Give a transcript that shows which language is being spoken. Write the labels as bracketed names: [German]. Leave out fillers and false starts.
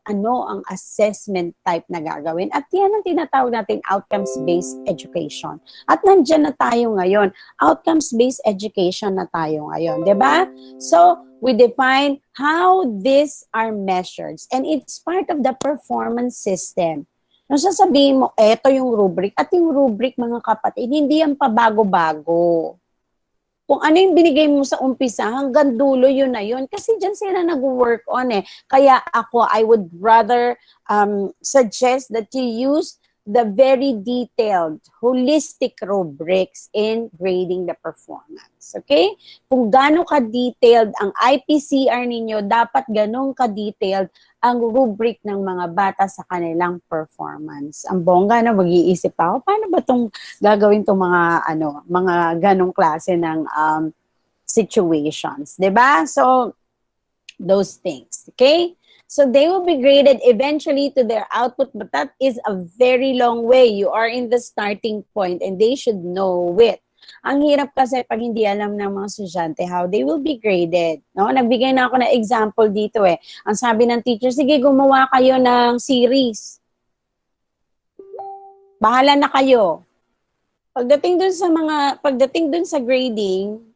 [Filipino] Ano ang assessment type na gagawin? At yan ang tinatawag natin outcomes-based education. At nandyan na tayo ngayon. Outcomes-based education na tayo ngayon. Diba? [English] So, we define how these are measured. And it's part of the performance system. [Filipino] Nung sasabihin mo, eto yung rubric. At yung rubric, mga kapatid, hindi yan pabago-bago. Kung ano yung binigay mo sa umpisa, hanggang dulo yun na yun. Kasi dyan sila nag-work on eh. Kaya ako, [English] I would rather suggest that you use the very detailed, holistic rubrics in grading the performance. Okay? [Filipino] Kung gano'ng ka-detailed ang IPCR ninyo, dapat gano'ng ka-detailed ang rubric ng mga bata sa kanilang performance. Ang bongga na mag-iisip ako, paano ba itong gagawin itong mga ganong klase ng situations, 'di ba? [English] So, those things, okay? So, they will be graded eventually to their output, but that is a very long way. You are in the starting point and they should know it. [Filipino] Ang hirap kasi pag hindi alam ng mga estudyante [English] how they will be graded. [Filipino] No? Nagbigay na ako ng example dito eh. Ang sabi ng teacher, sige gumawa kayo ng series. Bahala na kayo. Pagdating dun sa grading,